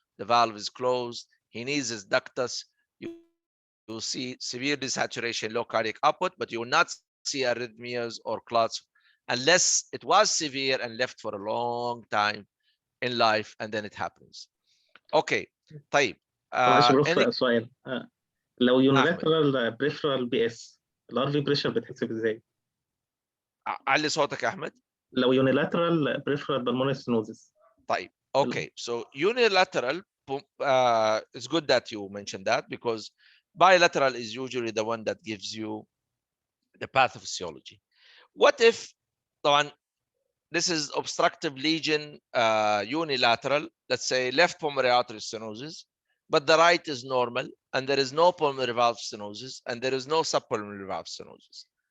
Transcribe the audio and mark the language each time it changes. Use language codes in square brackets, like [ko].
[en] The valve is closed. He needs his ductus. You will see severe desaturation, low cardiac output, but you will not see arrhythmias or clots unless it was severe and left for a long time in life, and then it happens. Okay, طيب. [ar] معلش بروف [en] any [ar] سؤال. لو أحمد [en] unilateral peripheral P S الار في pressure [ar] بتحسب ازاي؟ علي صوتك يا أحمد. لو [en] Unilateral peripheral pulmonary stenosis. طيب. Okay, so unilateral it's good that you mentioned that, because bilateral is usually the one that gives you the pathophysiology. What if this is obstructive lesion, unilateral, let's say left pulmonary artery stenosis, but the right is normal, and there is no pulmonary valve stenosis, and there is no subpulmonary valve stenosis?